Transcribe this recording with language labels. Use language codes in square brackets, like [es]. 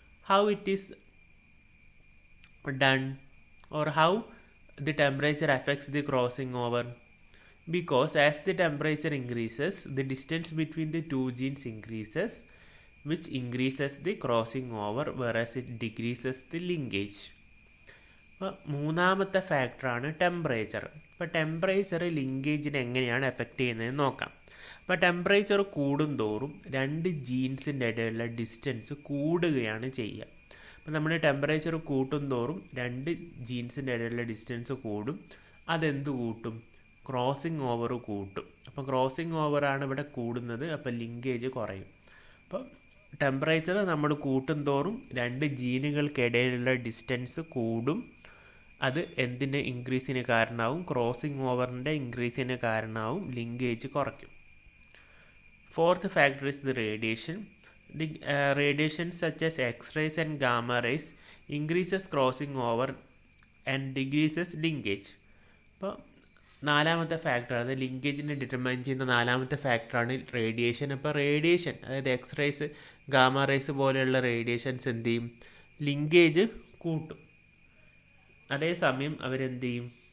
[en] How it is done, or how the temperature affects the crossing over? Because as the temperature increases, the distance between the two genes increases, which increases the crossing over, whereas it decreases the linkage. [ml] അപ്പോൾ മൂന്നാമത്തെ ഫാക്ടറാണ് temperature. അപ്പോൾ temperature ലിങ്കേജിനെ എങ്ങനെയാണ് effect ചെയ്യുന്നതെന്ന് നോക്കാം. അപ്പോൾ temperature കൂടുന്തോറും രണ്ട് ജീൻസിൻ്റെ ഇടയിലുള്ള ഡിസ്റ്റൻസ് കൂടുകയാണ് ചെയ്യുക. അപ്പോൾ നമ്മൾ ടെമ്പറേച്ചർ കൂട്ടുന്തോറും രണ്ട് ജീൻസിൻ്റെ ഇടയിലുള്ള ഡിസ്റ്റൻസ് കൂടും. അതെന്ത് കൂട്ടും? ക്രോസിംഗ് ഓവർ കൂട്ടും. അപ്പോൾ ക്രോസിംഗ് ഓവറാണ് ഇവിടെ കൂടുന്നത്, അപ്പോൾ ലിങ്കേജ് കുറയും. അപ്പോൾ ടെമ്പറേച്ചർ നമ്മൾ കൂട്ടുന്തോറും രണ്ട് ജീനുകൾക്കിടയിലുള്ള ഡിസ്റ്റൻസ് കൂടും. അത് എന്തിൻ്റെ ഇൻക്രീസിന് കാരണമാവും? ക്രോസിംഗ് ഓവറിൻ്റെ ഇൻക്രീസിന് കാരണമാവും, ലിങ്കേജ് കുറയ്ക്കും. [en] Fourth factor is the radiation. The radiation such as X-rays and gamma rays increases crossing over and decreases linkage. [ml] അപ്പോൾ നാലാമത്തെ ഫാക്ടർ, അത് ലിങ്കേജിനെ ഡിറ്റർമൈൻ ചെയ്യുന്ന നാലാമത്തെ ഫാക്ടറാണ് റേഡിയേഷൻ. അപ്പോൾ റേഡിയേഷൻ, അതായത് എക്സ്റേസ്, ഗാമ റേസ് പോലെയുള്ള റേഡിയേഷൻസ് എന്ത് ചെയ്യും? ലിങ്കേജ് കൂട്ടും. അതേസമയം അവരെന്ത് ചെയ്യും?